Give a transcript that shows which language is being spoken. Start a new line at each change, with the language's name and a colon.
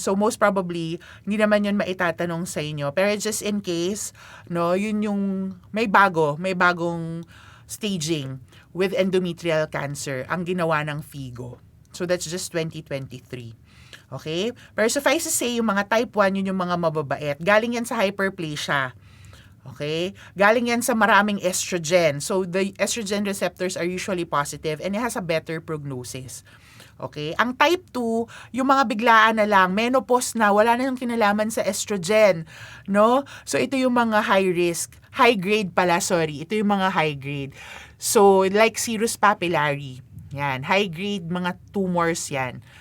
English: So, most probably,
Filipino: hindi naman yon maitatanong sa inyo. Pero
English: just in case,
Filipino: no, yun yung, may bagong staging with endometrial cancer ang ginawa ng FIGO.
English: So, that's just 2023. Okay?
Filipino: Pero
English: suffice to say,
Filipino: yung mga type 1, yun yung mga mababait. Galing yan sa hyperplasia. Okay? Galing yan sa maraming estrogen.
English: So, the estrogen receptors are usually positive and it has a better prognosis.
Filipino: Okay? Ang type 2, yung mga biglaan na lang, menopause na, wala na yung kinalaman sa estrogen. No? So, ito yung mga high risk.
English: High grade pala, sorry.
Filipino: Ito yung mga
English: high grade. So, like serous papillary.
Filipino: Yan.
English: High grade mga tumors yan.